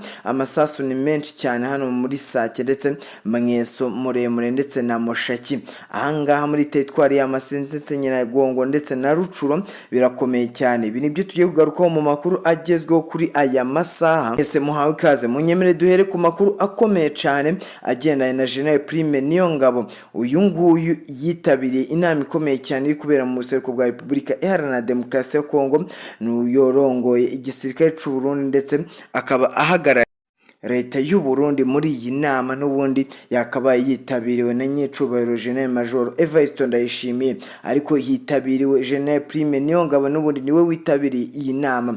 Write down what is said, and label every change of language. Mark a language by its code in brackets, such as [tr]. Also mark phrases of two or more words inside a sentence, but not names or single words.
[rw] Amasasu ni menshi cyane hano muri Sake ndetse Mweso, Muremure ndetse na Moshaki. Ahangaha muri teritwari ya Masinze, Nyiragongo ndetse na Rucuro birakomeye cyane. Ibi nibyo tugiye kugarukaho mu makuru agezweho kuri aya masaha. Ese muhawe ikaze, munyemere duhere ku makuru akomeye cyane agendanye na General Prime Niyongabo. Uyu nguyu yitabiriye inama ikomeye cyane iri kubera mu buseruko bwa Republika Iharanira Demokarasi ya Kongo. [rn] N'uyorongoye igisirikare c'u Burundi ndetse akaba ahagarara leta y'u Burundi muri iyi nama. [rw] N'ubundi yakabaye yitabiriwe na nyecubahiro General Major Evariste Ndayishimiye, ariko yitabiriwe General Prime Niyongabo n'ubundi niwe witabiriye iyi nama.